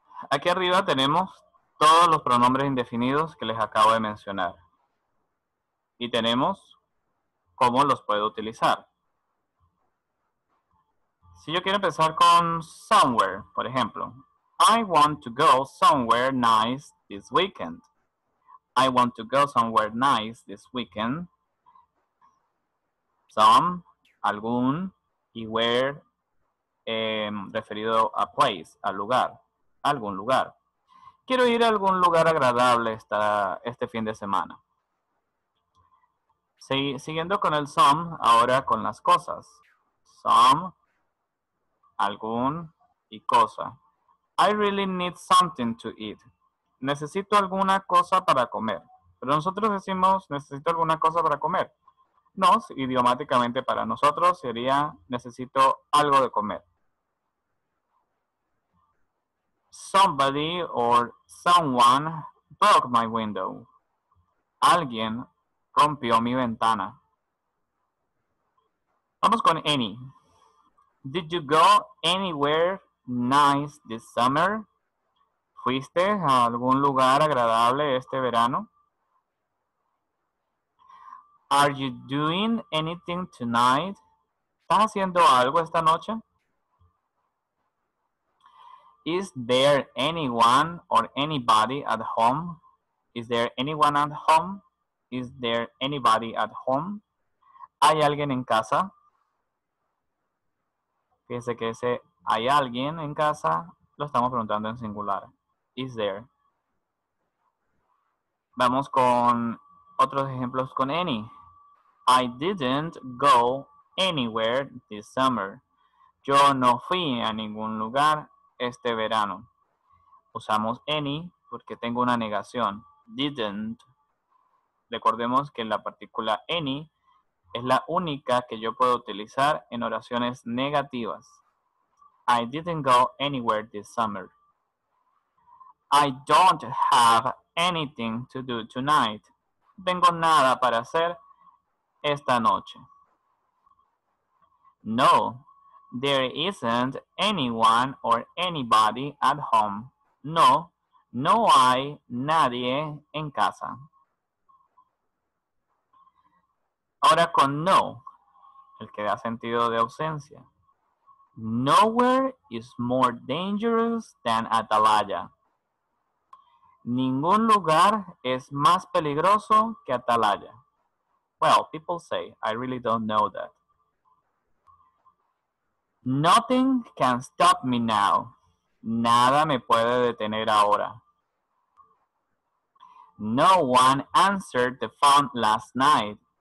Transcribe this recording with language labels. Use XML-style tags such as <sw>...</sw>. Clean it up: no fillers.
<es>Aquí arriba tenemos todos los pronombres indefinidos que les acabo de mencionar. Y tenemos cómo los puedo utilizar. Si yo quiero empezar con somewhere, por ejemplo.</es> <en>I want to go somewhere nice this weekend. I want to go somewhere nice this weekend.</en> <es>Some, algún, y where, referido a place, al lugar, algún lugar. Quiero ir a algún lugar agradable este fin de semana. Siguiendo con el some, ahora con las cosas. Some, algún y cosa.</es> <en>I really need something to eat.</en> <es>Necesito alguna cosa para comer. Pero nosotros decimos, necesito alguna cosa para comer. No, idiomáticamente para nosotros sería, necesito algo de comer.</es> <en>Somebody or someone broke my window.</en> <es>Alguien rompió mi ventana. Vamos con any.</es> <en>Did you go anywhere nice this summer?</en> <es>¿Fuiste a algún lugar agradable este verano?</es> <en>Are you doing anything tonight?</en> <es>¿Estás haciendo algo esta noche?</es> <en>Is there anyone or anybody at home? Is there anyone at home? Is there anybody at home?</en> <es>¿Hay alguien en casa? Fíjense que ese ¿hay alguien en casa? Lo estamos preguntando en singular.</es> <en>Is there?</en> <es>Vamos con otros ejemplos con any.</es> <en>I didn't go anywhere this summer.</en> <es>Yo no fui a ningún lugar este verano. Usamos any porque tengo una negación. Didn't. Recordemos que la partícula any es la única que yo puedo utilizar en oraciones negativas.</es> <en>I didn't go anywhere this summer. I don't have anything to do tonight.</en> <es>No tengo nada para hacer esta noche.</es> <en>No, there isn't anyone or anybody at home.</en> <es>No, no hay nadie en casa. Ahora con no, el que da sentido de ausencia.</es> <en>Nowhere is more dangerous than Atalaya.</en> <es>Ningún lugar es más peligroso que Atalaya.</es> <en>Well, people say, I really don't know that. Nothing can stop me now.</en> <es>Nada me puede detener ahora.</es> <en>No one answered the phone last night.</en>